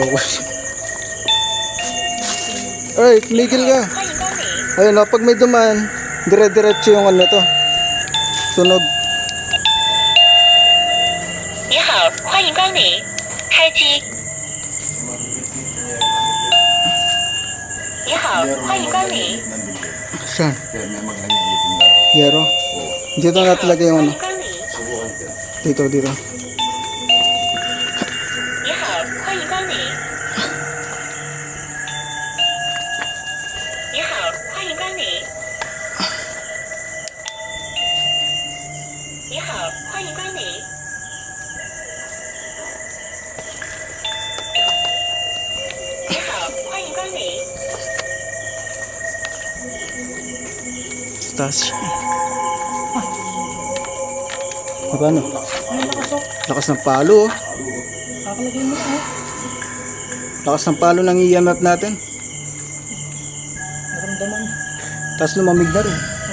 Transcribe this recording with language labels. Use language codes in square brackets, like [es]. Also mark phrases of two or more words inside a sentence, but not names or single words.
[tl] Ay, tumigil ka. Ayun o, pag may dumaan, dire-diretso yung to. Sunog. [zh] 你好，欢迎光临，开机。你好，欢迎光临， [tl] Saan? Yero. Dito na talaga yung [zh] 欢迎光临。 [tl] Dito. [zh] 你好，欢迎光临。你好，欢迎光临。你好，欢迎光临。你好，欢迎光临。 [tl] Taas siya. Magkano? Lakas ng palo. Lakas ng palo ng EMF natin. Tapos lumamig na rin.